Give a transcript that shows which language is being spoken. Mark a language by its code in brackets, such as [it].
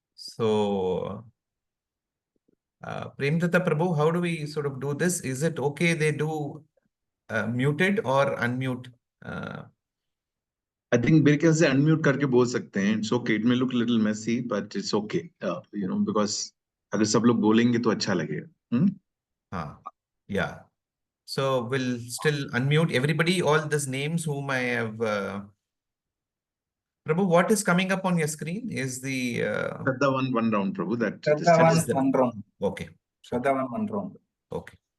[en] So, Premdata Prabhu, how do we sort of do this? Is it okay they do muted or unmute? I think [hi] मेरे ख्याल से unmute करके बोल सकते हैं. [en] It's okay. It may look a little messy, but it's okay. Because [hi] अगर सब लोग बोलेंगे तो अच्छा लगेगा. [en] Yeah. So we'll still unmute everybody, all these names whom I have. Prabhu, what is coming up on your screen is the. Shraddha one round, Prabhu. That Shraddhavan one round. Okay. Shraddhavan one round. Okay.